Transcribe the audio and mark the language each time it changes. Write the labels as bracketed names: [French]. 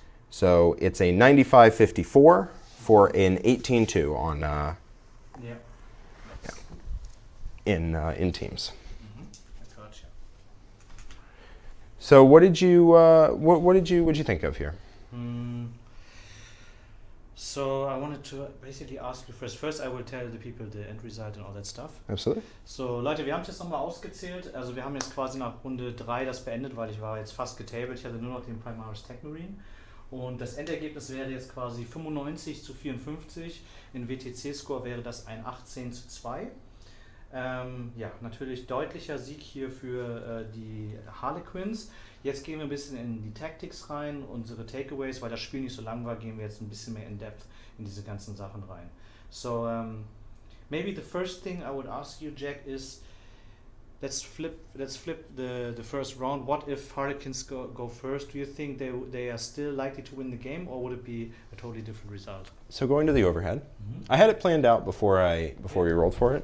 [English] So it's a 95.54 for an 18-2 on in teams. I gotcha. So what did you what'd you think of here? So I wanted to basically ask you first. First, I will tell the people the end result and all that stuff. Absolutely. [German] So Leute, wir haben es jetzt nochmal ausgezählt. Also wir haben jetzt quasi nach Runde 3 das beendet, weil ich war jetzt fast getabled. Ich hatte nur noch den Primaris Tech Marine. Und das Endergebnis wäre jetzt quasi 95:54. In WTC-Score wäre das ein 18:2. Ja, natürlich deutlicher Sieg hier für die Harlequins. Jetzt gehen wir ein bisschen in die Tactics rein, unsere Takeaways, weil das Spiel nicht so lang war, gehen wir jetzt ein bisschen mehr [English] in depth [German] in diese ganzen Sachen rein. [English] So, maybe the first thing I would ask you, Jack, is let's flip the first round. What if Harlequins go first? Do you think they are still likely to win the game, or would it be a totally different result? So going to the overhead, I had it planned out before we rolled for it.